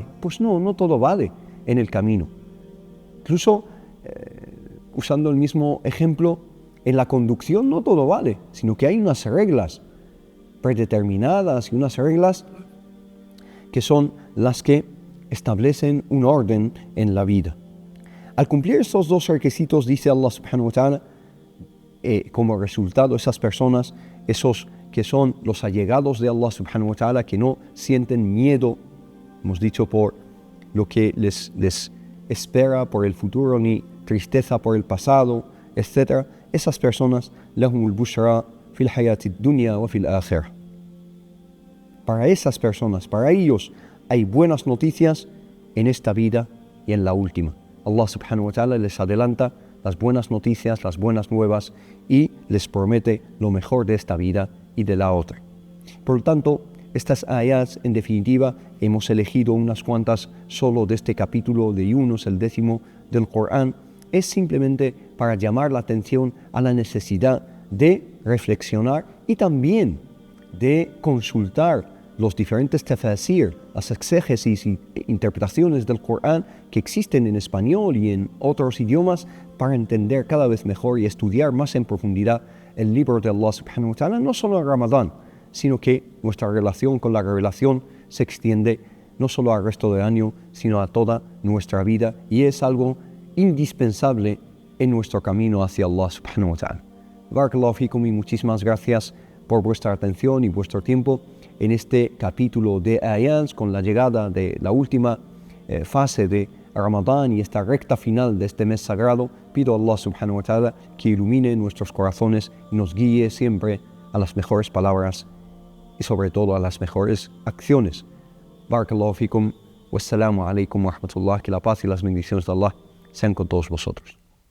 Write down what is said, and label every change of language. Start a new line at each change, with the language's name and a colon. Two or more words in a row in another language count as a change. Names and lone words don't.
Spanish: Pues no todo vale en el camino. Incluso, usando el mismo ejemplo, en la conducción no todo vale, sino que hay unas reglas predeterminadas y unas reglas que son las que establecen un orden en la vida. Al cumplir estos dos requisitos, dice
Arabic: الله سبحانه وتعالى,
Spanish: como resultado, esas personas, esos que son los allegados de
Arabic: الله سبحانه وتعالى,
Spanish: que no sienten miedo, hemos dicho, por lo que les espera por el futuro, ni tristeza por el pasado, etc. Esas personas,
Arabic: لهم البشرى في الحياة الدنيا وفي الآخرة.
Spanish: Para esas personas, para ellos, hay buenas noticias en esta vida y en la última.
Arabic: الله سبحانه وتعالى
Spanish: les adelanta las buenas noticias, las buenas nuevas, y les promete lo mejor de esta vida y de la otra. Por lo tanto, estas ayats, en definitiva, hemos elegido unas cuantas solo de este capítulo de Yunus, el 10º del Corán, es simplemente para llamar la atención a la necesidad de reflexionar y también de consultar los diferentes tafasir, las exégesis y interpretaciones del Corán que existen en español y en otros idiomas, para entender cada vez mejor y estudiar más en profundidad el libro de
Arabic: الله سبحانه وتعالى,
Spanish: no solo en Ramadán, sino que nuestra relación con la revelación se extiende no solo al resto del año, sino a toda nuestra vida, y es algo indispensable en nuestro camino hacia
Arabic: الله سبحانه وتعالى. بارك الله فيكم,
Spanish: y muchísimas gracias por vuestra atención y vuestro tiempo en este capítulo de ayats, con la llegada de la última fase de Ramadán y esta recta final de este mes sagrado. Pido a
Arabic: الله سبحانه وتعالى
Spanish: que ilumine nuestros corazones y nos guíe siempre a las mejores palabras y sobre todo a las mejores acciones.
Arabic: بارك الله فيكم، والسلام عليكم ورحمة الله,
Spanish: que la paz y las bendiciones de Allah sean con todos vosotros.